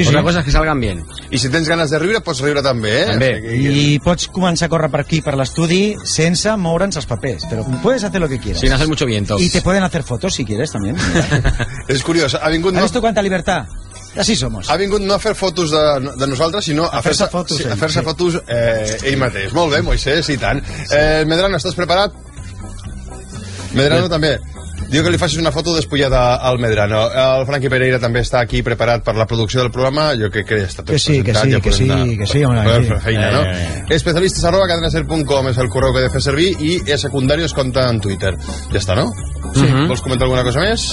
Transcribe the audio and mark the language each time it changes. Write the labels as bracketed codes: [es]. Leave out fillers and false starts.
[es] Una cosa és que salgan bien. [ca] I si tens ganes de riure, pots riure també, eh? També. I pots començar a córrer per aquí, per l'estudi, sense moure'ns els papers. [es] Però puedes hacer lo que quieras. Sin hacer mucho viento. Y te pueden hacer fotos, si quieres, también. [ca] És curiós, ha vingut... [es] ¿Has visto cuánta libertad? Así somos. [ca] Ha vingut no a fer fotos de nosaltres, sinó a fer-se fotos, sí, fer-se fotos ell mateix. Molt bé, Moisés, i tant. Medrano, estàs preparat? Medrano, també. Diu que li facis una foto despullada al Medrano. El Frankie Pereira també està aquí preparat per la producció del programa. Jo crec que ja està tot presentat. Que sí, que sí. Especialistes arroba cadenaser.com és el correu que he de fer servir, i és secundaris compte en Twitter. Ja està, no? Sí. Vols comentar alguna cosa més?